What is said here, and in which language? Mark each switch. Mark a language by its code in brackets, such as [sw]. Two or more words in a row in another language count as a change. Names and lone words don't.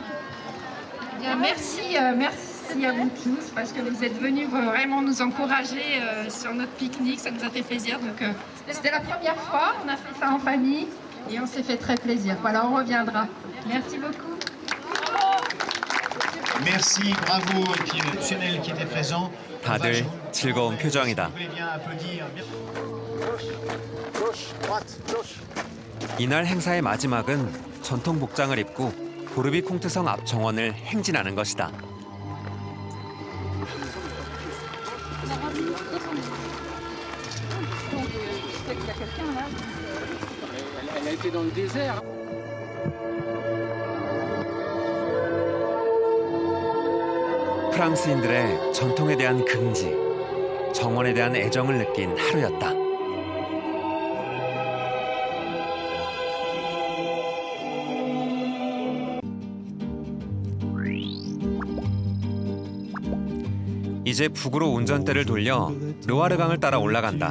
[fr] Merci à vous tous parce que vous êtes venus vraiment nous encourager sur notre pique-nique, ça nous a fait plaisir. Donc c'était la première fois, on a fait ça en famille et on s'est fait très plaisir. Voilà, on reviendra. Merci beaucoup. Merci, bravo, et puis le personnel qui était présent. [ko] 다들 즐거운 표정이다. [fr] Vous voulez bien applaudir. [ko] 이날 행사의 마지막은 전통 복장을 입고 보르비 콩트성 앞 정원을 행진하는 것이다. [fr] Elle a été dans le désert. [ko] 프랑스인들의 전통에 대한 긍지, 정원에 대한 애정을 느낀 하루였다. 이제 북으로 운전대를 돌려 르와르 강을 따라 올라간다.